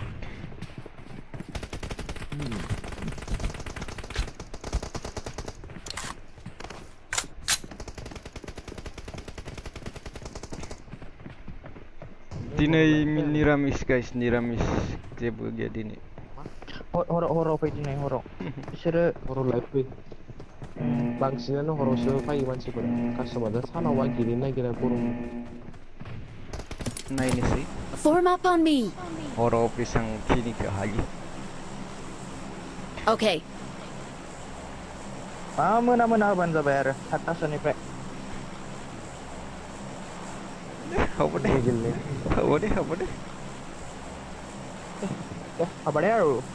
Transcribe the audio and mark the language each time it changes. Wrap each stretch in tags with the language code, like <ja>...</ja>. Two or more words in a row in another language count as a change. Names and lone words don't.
<brx>दिनै निरामिस गाइस निरामिस जेबो गैया दिनै हराव फै दिनै हराव बिसोरो हराव लाइभ फै बांसिनानो हरावसो फैयो मानसिफोरा कास्टमारदा सानाव गेलेनो नागिरा गरम नायनोसै</brx> <en>Form up on me.</en> <brx>हराव बेसांखिनिखौ हायो</brx> <en>Okay.</en> <brx>मोना होबानो जाबाय आरो 7टासोनिफ्राय हाबदे हाबादे आरो</brx>